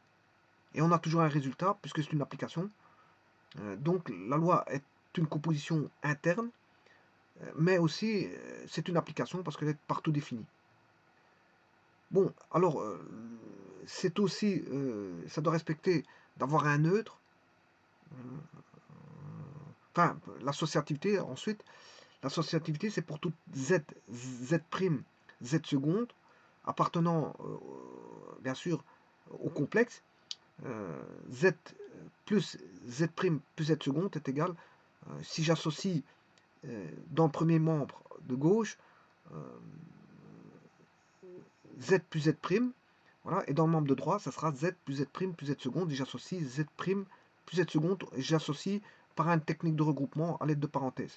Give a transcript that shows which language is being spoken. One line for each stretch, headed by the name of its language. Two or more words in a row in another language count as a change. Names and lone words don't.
French: Et on a toujours un résultat, puisque c'est une application. Donc la loi est une composition interne, mais aussi c'est une application parce qu'elle est partout définie. Bon, alors c'est aussi, ça doit respecter d'avoir un neutre, enfin l'associativité ensuite. L'associativité c'est pour toute z, z', z seconde, appartenant bien sûr au complexe, z plus z' plus z seconde est égal, si j'associe dans le premier membre de gauche, z plus z', voilà, et dans le membre de droite, ça sera z plus z' plus z seconde, et j'associe z' plus z seconde, et j'associe par une technique de regroupement à l'aide de parenthèses.